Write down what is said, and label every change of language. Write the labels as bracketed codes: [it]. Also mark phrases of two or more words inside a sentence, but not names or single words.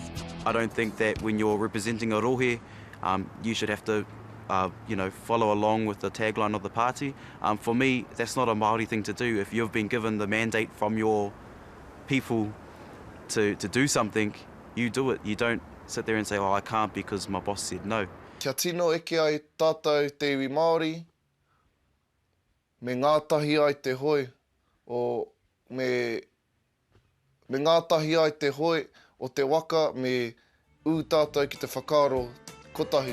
[en] I don't think that when you're representing a rohe, you should have to follow along with the tagline of the party. For me, that's not a Māori thing to do. If you've been given the mandate from your people to do something, you do it. You don't sit there and say, I can't because my boss said no. [mi] Kia tino eke ai tātou te iwi Māori, me ngātahi ai te hoi, me ngātahi ai te hoi o te waka, me tātou ki te whakaaro kotahi.